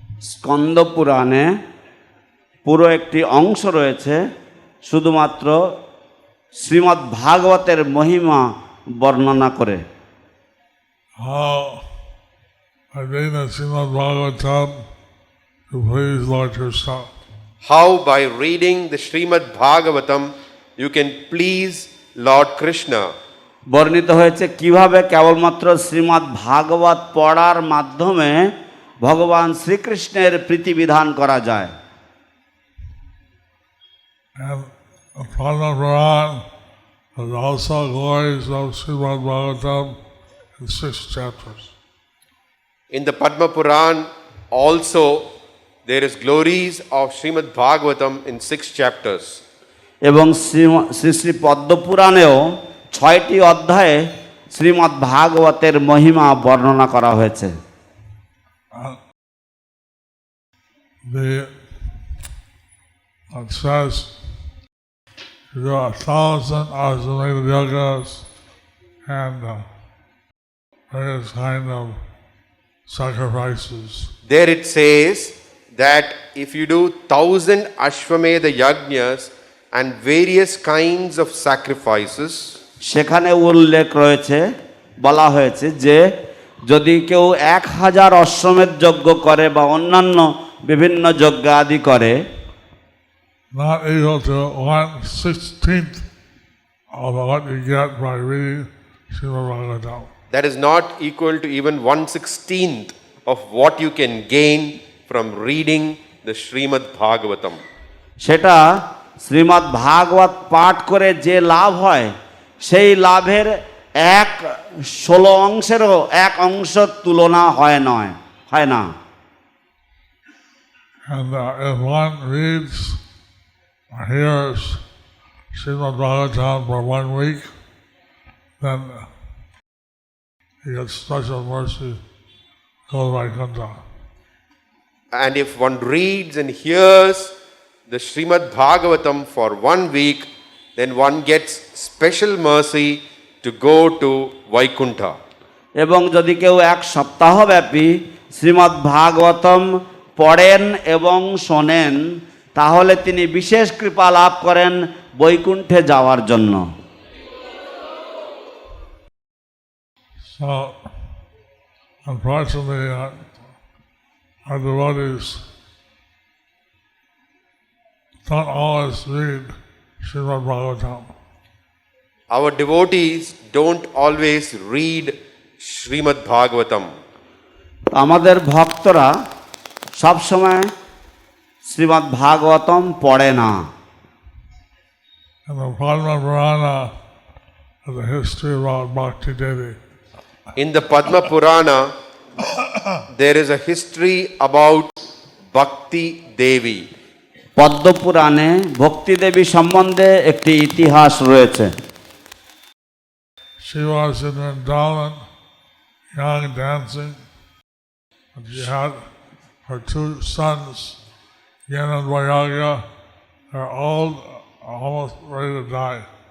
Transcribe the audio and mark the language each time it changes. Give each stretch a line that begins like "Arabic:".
Bangla: স্কন্দ পুরাণে পুরো একটি অংশ রয়েছে শুধুমাত্র শ্রীমদ্ ভাগবতের মহিমা বর্ণনা করে।
English: How by reading the Śrīmad-Bhāgavatam to please Lord Krishna. How by reading the Śrīmad-Bhāgavatam you can please Lord Krishna.
Bangla: বর্ণিত হয়েছে কিভাবে কেবলমাত্র শ্রীমদ্ ভাগবত পড়ার মাধ্যমে ভগবান শ্রীকৃষ্ণের প্রীতিবিধান করা যায়।
English: And Padma Puran has also glories of Śrīmad-Bhāgavatam in 6 chapters. In the Padma Puran also there is glories of Śrīmad-Bhāgavatam in 6 chapters.
Bangla: এবং শ্রী শ্রী পদ্ম পুরাণেও 6টি অধ্যায়ে শ্রীমদ্ ভাগবতের মহিমা বর্ণনা করা হয়েছে।
English: It says there are 1,000 Aswamedha yagas and various kind of sacrifices. There it says that if you do 1,000 Ashwamedha yajnas and various kinds of sacrifices,
Bangla: সেখানে উল্লেখ রয়েছে, বলা হয়েছে যে যদি কেউ 1000 অশ্বমেধ যজ্ঞ করে বা অন্যান্য বিভিন্ন যজ্ঞ আদি করে,
English: not equal to 1/16 of what you get by reading Śrīmad-Bhāgavatam. that is not equal to even 1/16 of what you can gain from reading the Śrīmad-Bhāgavatam.
Bangla: সেটা শ্রীমদ্ ভাগবত পাঠ করে যে লাভ হয় সেই লাভের 1/16 অংশেরও 1 অংশ তুলনা হয় না।
English: And if one reads or hears Śrīmad-Bhāgavatam for 1 week, then he gets special mercy, go to Vaikuntha. And if one reads and hears the Śrīmad-Bhāgavatam for 1 week, then one gets special mercy to go to Vaikuntha.
Bangla: এবং যদি কেউ 1 সপ্তাহ ব্যাপী শ্রীমদ্ ভাগবতম পড়েন এবং শোনেন, তাহলে তিনি বিশেষ কৃপা লাভ করেন বৈকুণ্ঠে যাওয়ার জন্য।
English: So, unfortunately, our devotees don't always read Śrīmad-Bhāgavatam. Our devotees don't always read Śrīmad-Bhāgavatam.
Bangla: আমাদের ভক্তরা সব সময় শ্রীমদ্ ভাগবতম পড়ে না।
English: And the Padma Purana has a history about Bhakti Devi. In the Padma Purana, there is a history about Bhakti Devi.
Bangla: পদ্ম পুরাণে ভক্তি দেবী সম্বন্ধে একটি ইতিহাস রয়েছে।
English: She was in Vrindavan, young dancing, and she had her 2 sons, Jnana and Vairagya. They're all almost ready to die.